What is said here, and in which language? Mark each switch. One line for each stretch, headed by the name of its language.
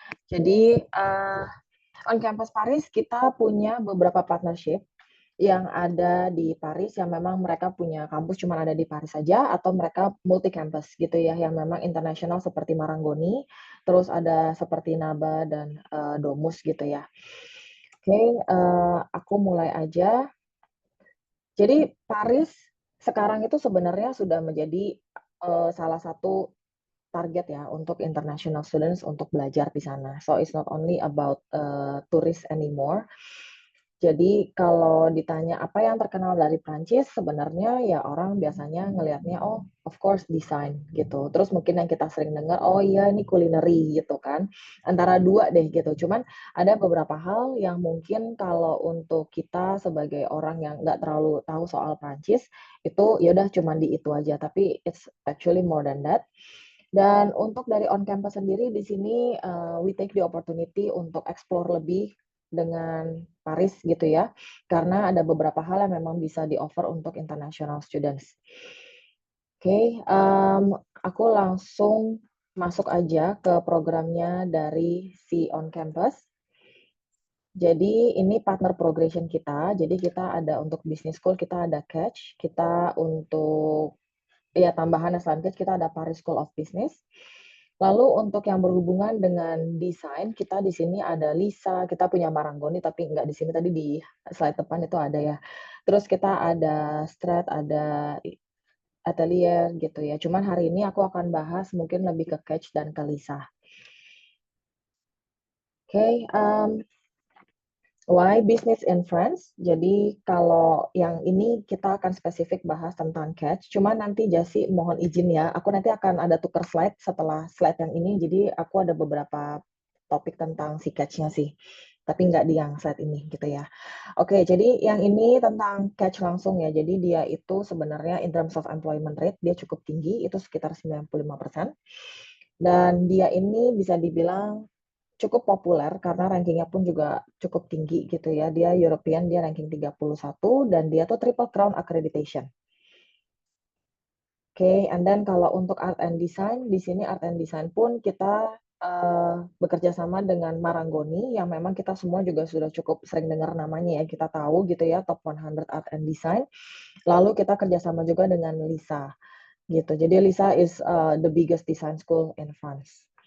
Indonesian: Jadi on campus Paris kita punya beberapa partnership yang ada di Paris yang memang mereka punya kampus cuma ada di Paris saja atau mereka multi campus gitu ya yang memang internasional seperti Marangoni, terus ada seperti Naba dan Domus gitu ya. Oke, aku mulai aja. Jadi Paris sekarang itu sebenarnya sudah menjadi salah satu target ya untuk international students untuk belajar di sana.
English: So it's not only about tourists anymore.
Indonesian: Jadi kalau ditanya apa yang terkenal dari Prancis, sebenarnya ya orang biasanya ngelihatnya oh
English: of course
Indonesian: desain gitu. Terus mungkin yang kita sering dengar oh iya ini culinary gitu kan. Antara dua deh gitu. Cuman ada beberapa hal yang mungkin kalau untuk kita sebagai orang yang nggak terlalu tahu soal Prancis itu ya udah cuman di itu aja. Tapi
English: it's actually more than that.
Indonesian: Dan untuk dari on campus sendiri di sini
English: we take the opportunity
Indonesian: untuk explore lebih dengan Paris gitu ya, karena ada beberapa hal yang memang bisa di-offer untuk international students. Oke, aku langsung masuk aja ke programnya dari si on campus. Jadi ini partner progression kita. Jadi kita ada untuk business school kita ada Catch, kita untuk ya tambahan selain Catch kita ada Paris School of Business. Lalu untuk yang berhubungan dengan desain, kita di sini ada Lisa, kita punya Marangoni, tapi nggak di sini, tadi di slide depan itu ada ya. Terus kita ada Strat, ada Atelier gitu ya. Cuman hari ini aku akan bahas mungkin lebih ke Catch dan ke Lisa.
English: Oke, why business in France?
Indonesian: Jadi kalau yang ini kita akan spesifik bahas tentang Catch. Cuma nanti Jasi mohon izin ya, aku nanti akan ada tukar slide setelah slide yang ini. Jadi aku ada beberapa topik tentang si Catch-nya sih. Tapi nggak di yang slide ini gitu ya. Oke, jadi yang ini tentang Catch langsung ya. Jadi dia itu sebenarnya
English: in terms of employment rate,
Indonesian: dia cukup tinggi, itu sekitar 95%. Dan dia ini bisa dibilang cukup populer karena rankingnya pun juga cukup tinggi gitu ya. Dia European, dia ranking 31 dan dia tuh Triple Crown Accreditation. Oke,
English: and then
Indonesian: kalau untuk art and design, di sini art and design pun kita bekerja sama dengan Marangoni yang memang kita semua juga sudah cukup sering dengar namanya ya, kita tahu gitu ya,
English: top 100 art and design.
Indonesian: Lalu kita kerjasama juga dengan Lisa gitu. Jadi
English: Lisa is the biggest design school in France.